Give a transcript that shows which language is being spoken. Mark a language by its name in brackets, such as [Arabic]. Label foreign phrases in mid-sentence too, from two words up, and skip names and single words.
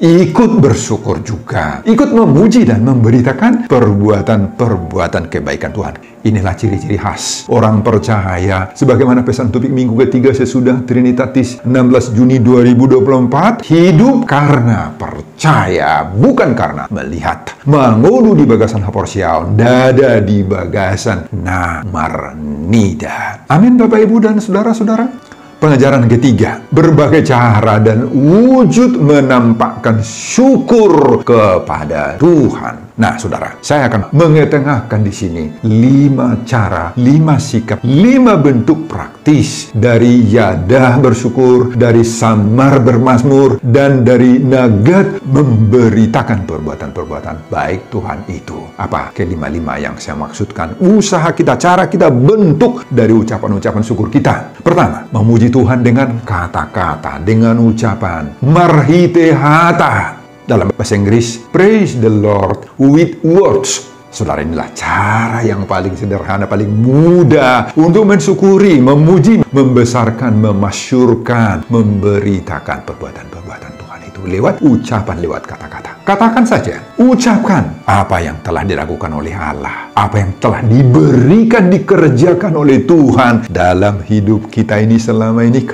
[Indonesian] Ikut bersyukur juga, ikut memuji dan memberitakan perbuatan-perbuatan kebaikan Tuhan. Inilah ciri-ciri khas orang percaya. Sebagaimana pesan topik minggu ketiga sesudah Trinitatis 16 Juni 2024, hidup karena percaya, bukan karena melihat. [Batak Toba] Mengulu di bagasan Haporsiaon, dada di bagasan Namarnida. [Indonesian] Amin, Bapak Ibu dan saudara-saudara. Pengajaran ketiga, berbagai cara dan wujud menampakkan syukur kepada Tuhan. Nah, saudara, saya akan mengetengahkan di sini 5 cara, 5 sikap, 5 bentuk praktis dari yadah bersyukur, dari samar bermazmur, dan dari nagat memberitakan perbuatan-perbuatan baik Tuhan itu. Apa kelima-lima yang saya maksudkan? Usaha kita, cara kita, bentuk dari ucapan-ucapan syukur kita. Pertama, memuji Tuhan dengan kata-kata, dengan ucapan. Marhitehata. Dalam bahasa Inggris, [English] praise the Lord with words. [Indonesian] Saudara, inilah cara yang paling sederhana, paling mudah untuk mensyukuri, memuji, membesarkan, memasyurkan, memberitakan perbuatan-perbuatan Tuhan itu lewat ucapan, lewat kata-kata. Katakan saja, ucapkan apa yang telah dilakukan oleh Allah, apa yang telah diberikan, dikerjakan oleh Tuhan dalam hidup kita ini selama ini.